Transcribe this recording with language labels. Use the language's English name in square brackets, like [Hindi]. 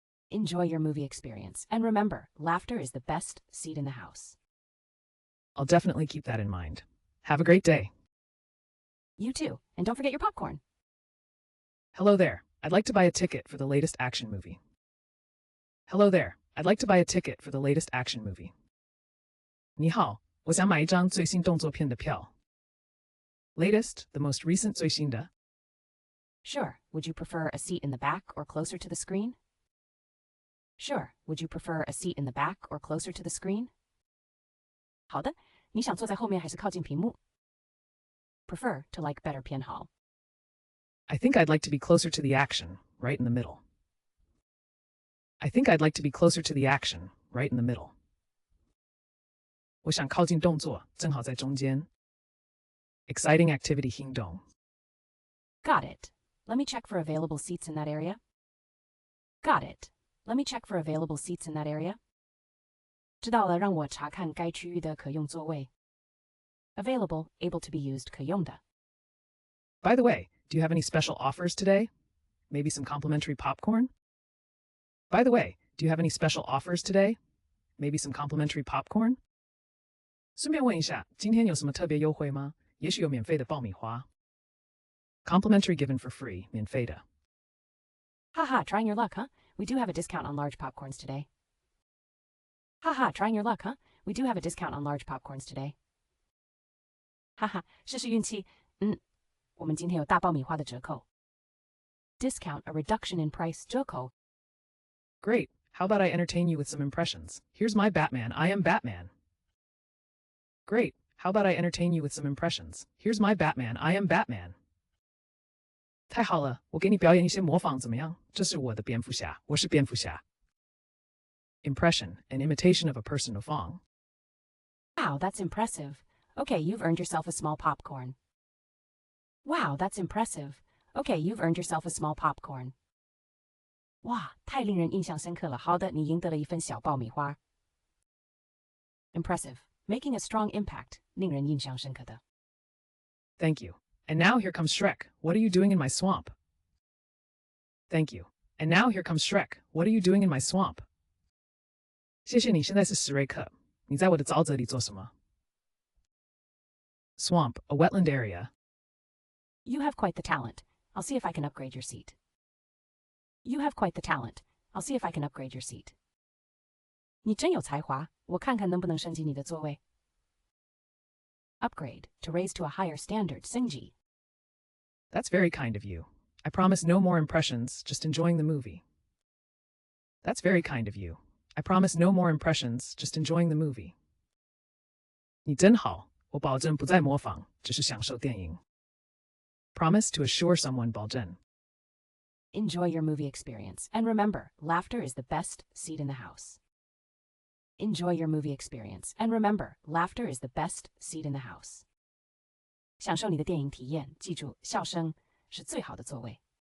[English] Enjoy your movie experience. And remember, laughter is the best seat in the house. I'll definitely keep that in mind. Have a great day. You too. And don't forget your popcorn. Hello there. I'd like to buy a ticket for the latest action movie. Hello there. I'd like to buy a ticket for the latest action movie. [Chinese] 你好，我想买一张最新动作片的票。 [English] Latest, the most recent [Chinese] 最新的。 [English] Sure. Would you prefer a seat in the back or closer to the screen? Sure. Would you prefer a seat in the back or closer to the screen? [Chinese] 好的，你想坐在后面还是靠近屏幕？ [English] Prefer to like better [Chinese] 偏好。 [English] I think I'd like to be closer to the action, right in the middle. I think I'd like to be closer to the action, right in the middle. [Chinese] 我想靠近动作，正好在中间。 [English] Exciting activity [Chinese] 行动。 [English] Got it. Let me check for available seats in that area. Got it. Let me check for available seats in that area. [Chinese] 知道了，让我查看该区域的可用座位。 [English] Available, able to be used [Chinese] 可用的。 [English] By the way, do you have any special offers today? Maybe some complimentary popcorn? By the way, do you have any special offers today? Maybe some complimentary popcorn? [Chinese] 顺便问一下，今天有什么特别优惠吗？也许有免费的爆米花。 [English] Complimentary given for free, [Chinese] 免费的。 [English] Haha, trying your luck, huh? We do have a discount on large popcorns today. Haha, trying your luck, huh? We do have a discount on large popcorns today. [Chinese] 哈哈，试试运气。我们今天有大爆米花的折扣。 [English] Discount, a reduction in price, [Chinese] 折扣。 [English] Great. How about I entertain you with some impressions? Here's my Batman. I am Batman. Great. How about I entertain you with some impressions? Here's my Batman. I am Batman. [Chinese] 太好了，我给你表演一些模仿怎么样？这是我的蝙蝠侠，我是蝙蝠侠。 [English] Impression, an imitation of a person of Fong. Wow, that's impressive. Okay, you've earned yourself a small popcorn. Wow, that's impressive. Okay, you've earned yourself a small popcorn. [Chinese] 哇，太令人印象深刻了。好的，你赢得了一份小爆米花。 [English] Impressive, making a strong impact, [Chinese] 令人印象深刻的。 [English] Thank you. And now here comes Shrek. What are you doing in my swamp? Thank you. And now here comes Shrek. What are you doing in my swamp? [Chinese] 谢谢你，现在是史瑞克。你在我的沼泽里做什么？ [English] Swamp, a wetland area. You have quite the talent. I'll see if I can upgrade your seat. You have quite the talent. I'll see if I can upgrade your seat. [Chinese] 你真有才华，我看看能不能升级你的座位。 [English] Upgrade, to raise to a higher standard, [Chinese] 升级。 [English] That's very kind of you. I promise no more impressions, just enjoying the movie. That's very kind of you. I promise no more impressions, just enjoying the movie. [Chinese] 你真好，我保证不再模仿，只是享受电影。 [English] Promise to assure someone [Chinese] 保证。 [English] Enjoy your movie experience. And remember, laughter is the best seat in the house. Enjoy your movie experience. And remember, laughter is the best seat in the house. [Chinese] 享受你的电影体验，记住，笑声是最好的座位。